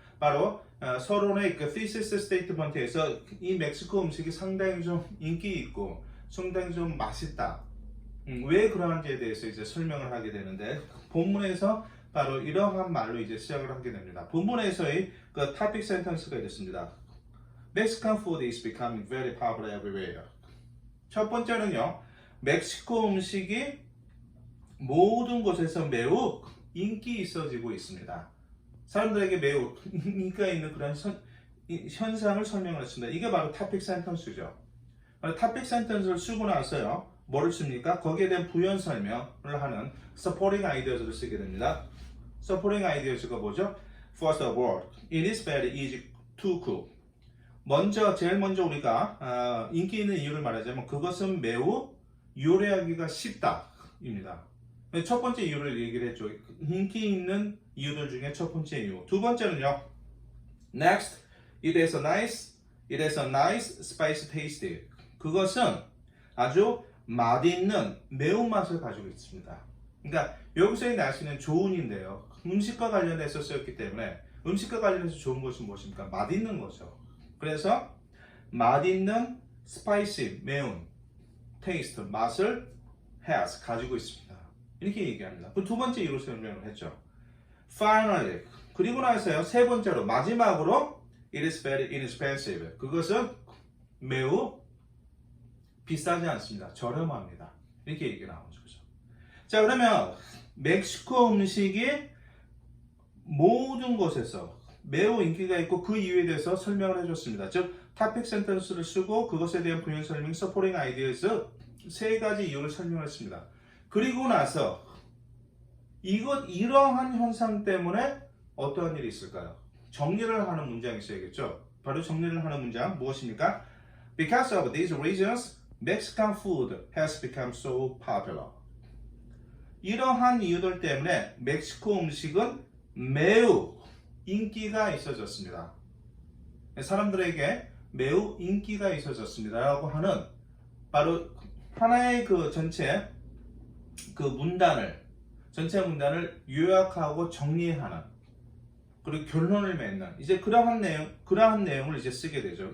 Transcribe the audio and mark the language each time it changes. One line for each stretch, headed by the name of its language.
Korean: 바로 서론의 그 thesis statement에서 이 멕시코 음식이 상당히 좀 인기 있고 상당히 좀 맛있다. 왜 그러한지에 대해서 이제 설명을 하게 되는데, 본문에서 바로 이러한 말로 이제 시작을 하게 됩니다. 본문에서의 그 topic sentence가 이렇습니다.
English: Mexican food is becoming very popular everywhere.
Korean: 첫 번째는요, 멕시코 음식이 모든 곳에서 매우 인기 있어지고 있습니다. 사람들에게 매우 인기가 있는 그런 현상을 설명을 했습니다. 이게 바로 topic sentence죠. topic sentence를 쓰고 나서요, 뭐를 씁니까? 거기에 대한 부연 설명을 하는 supporting ideas를 쓰게 됩니다. supporting ideas가 뭐죠?
English: First of all, it is very easy to cook.
Korean: 제일 먼저 우리가 인기 있는 이유를 말하자면 그것은 매우 요리하기가 쉽다입니다. 첫 번째 이유를 얘기를 했죠. 인기 있는 이유들 중에 첫 번째 이유. 두 번째는요.
English: Next, it has a nice spicy taste.
Korean: 그것은 아주 맛있는 매운맛을 가지고 있습니다. 그러니까 여기서의 날씨는 조운인데요. 음식과 관련해서 쓰였기 때문에 음식과 관련해서 좋은 것은 무엇입니까? 맛있는 거죠. 그래서 맛있는 스파이시, 매운 테이스트, 맛을 has, 가지고 있습니다. 이렇게 얘기합니다. 그 두 번째 이유로 설명을 했죠. Finally, 그리고 나서요, 세 번째로, 마지막으로
English: it is very inexpensive.
Korean: 그것은 매우 비싸지 않습니다. 저렴합니다. 이렇게 얘기가 나오죠. 자, 그러면 멕시코 음식이 모든 곳에서 매우 인기가 있고 그 이유에 대해서 설명을 해줬습니다. 즉, topic sentence를 쓰고 그것에 대한 부연 설명, supporting ideas 세 가지 이유를 설명했습니다. 그리고 나서 이러한 현상 때문에 어떠한 일이 있을까요? 정리를 하는 문장이 있어야겠죠. 바로 정리를 하는 문장 무엇입니까?
English: Because of these reasons, Mexican food has become so popular.
Korean: 이러한 이유들 때문에 멕시코 음식은 매우 인기가 있어졌습니다. 사람들에게 매우 인기가 있어졌습니다. 라고 하는 바로 하나의 그 전체 문단을 요약하고 정리하는 그리고 결론을 맺는 이제 그러한 내용을 이제 쓰게 되죠.